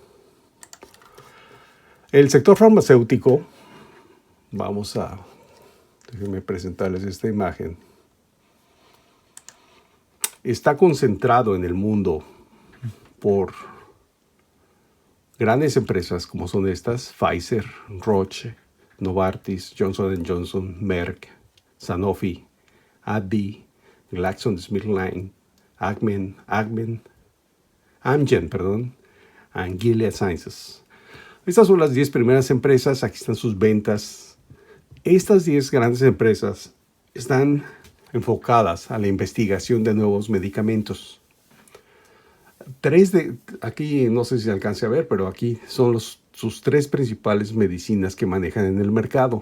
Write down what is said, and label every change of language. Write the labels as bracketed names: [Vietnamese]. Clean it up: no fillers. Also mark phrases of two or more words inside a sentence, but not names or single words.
[Spanish] El sector farmacéutico, déjenme presentarles esta imagen, está concentrado en el mundo por grandes empresas como son estas: Pfizer, Roche, Novartis, Johnson & Johnson, Merck, Sanofi, AbbVie, GlaxoSmithKline, Amgen, and Gilead Sciences. Estas son las 10 primeras empresas. Aquí están sus ventas. Estas 10 grandes empresas están enfocadas a la investigación de nuevos medicamentos. Aquí no sé si se alcance a ver, pero aquí son sus 3 principales medicinas que manejan en el mercado.